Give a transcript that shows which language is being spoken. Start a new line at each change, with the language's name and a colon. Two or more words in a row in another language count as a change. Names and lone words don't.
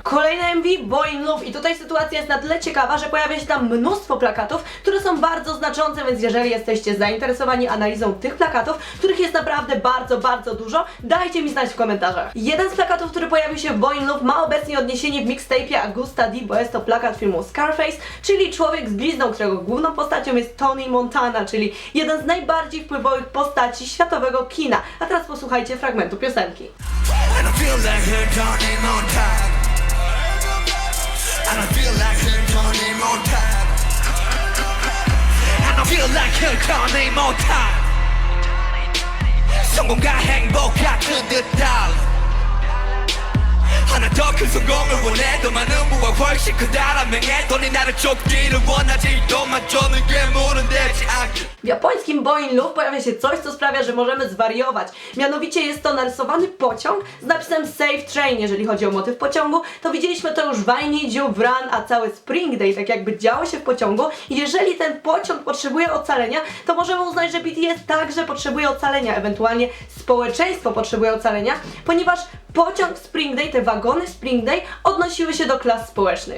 Polish: Kolejne MV, Boy in Love, i tutaj sytuacja jest na tyle ciekawa, że pojawia się tam mnóstwo plakatów, które są bardzo znaczące, więc jeżeli jesteście zainteresowani analizą tych plakatów, których jest naprawdę bardzo dużo, dajcie mi znać w komentarzach. Jeden z plakatów, który pojawił się w Boy in Love, ma obecnie odniesienie w mixtape'ie Augusta D, bo jest to plakat filmu Scarface, czyli Człowiek z blizną, którego główną postacią jest Tony Montana, czyli jeden z najbardziej wpływowych postaci światowego kina. A teraz posłuchajcie fragmentu piosenki.
English: Feel like
Korean: 혈전을 못한 성공과 행복 같은 듯한 하나 더 큰 성공을 원해 더 많은 부와 훨씬 크다란 명예돈이 나를 쫓기를 원하지 또만 쫓는 괴물은 되지 않길.
Polish: W japońskim Boy in Love pojawia się coś, co sprawia, że możemy zwariować. Mianowicie jest to narysowany pociąg z napisem Save Train. Jeżeli chodzi o motyw pociągu, to widzieliśmy to już w I Need You, w Run, a cały Spring Day tak jakby działo się w pociągu. I jeżeli ten pociąg potrzebuje ocalenia, to możemy uznać, że BTS także potrzebuje ocalenia, ewentualnie społeczeństwo potrzebuje ocalenia, ponieważ pociąg w Spring Day, te wagony w Spring Day odnosiły się do klas społecznych.